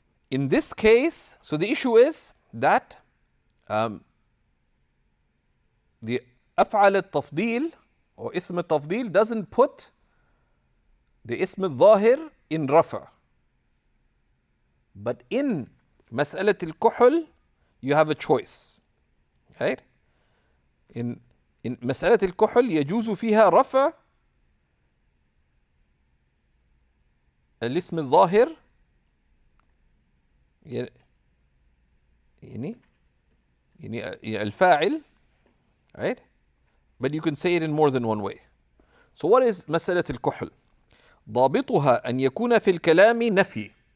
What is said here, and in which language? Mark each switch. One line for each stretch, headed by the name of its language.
English: In this case, so the issue is that the أفعل التفضيل or اسم التفضيل doesn't put the اسم الظاهر in rafa. But in مسألة الكحل, you have a choice. Right?
Arabic: In مسألة الكحل يجوز فيها رفع الاسم الظاهر يعني الفاعل, right?
English: But you can say it in more than one way. So what is
Arabic: مسألة الكحل? ضابطها أن يكون في الكلام نفي.